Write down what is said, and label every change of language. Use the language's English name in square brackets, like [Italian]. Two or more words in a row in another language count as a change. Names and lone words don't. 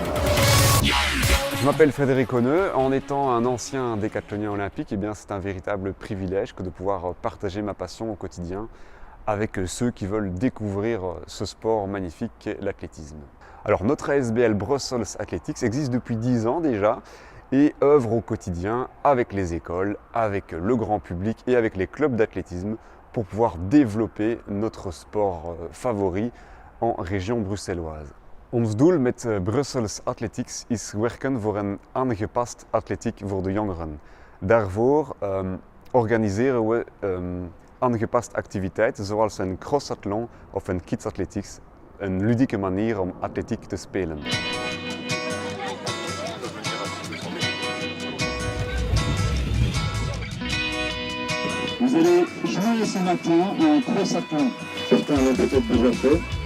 [French] Je m'appelle Frédéric Honneux, en étant un ancien décathlonien olympique, c'est un véritable privilège que de pouvoir partager ma passion au quotidien avec ceux qui veulent découvrir ce sport magnifique qu'est l'athlétisme. Alors notre ASBL Brussels Athletics existe depuis 10 ans déjà et œuvre au quotidien avec les écoles, avec le grand public et avec les clubs d'athlétisme pour pouvoir développer notre sport favori en région bruxelloise. [Dutch] Ons doel met Brussels Athletics is werken voor een aangepast atletiek voor de jongeren. Daarvoor organiseren we aangepaste activiteiten zoals een crossathlon of een [English] kids athletics, [Dutch] een ludieke manier om atletiek te spelen. [French] Vous allez jouer ce matin un crossathlon. Certains l'ont peut-être déjà fait.